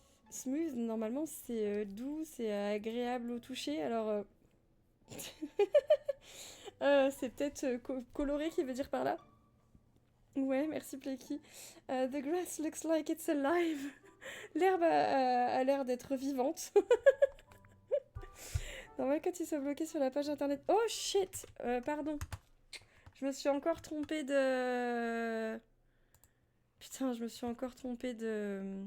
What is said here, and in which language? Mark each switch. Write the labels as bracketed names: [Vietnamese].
[French] smooth, normalement, c'est doux, c'est agréable au toucher. Alors... c'est peut-être coloré qui veut dire par là. Ouais, merci Pleki. [English] The grass looks like it's alive. [French] L'herbe a l'air d'être vivante. Normal que tu sois bloqué sur la page internet. [English] Oh shit, [French] pardon. Je me suis encore trompée de... Putain, je me suis encore trompée de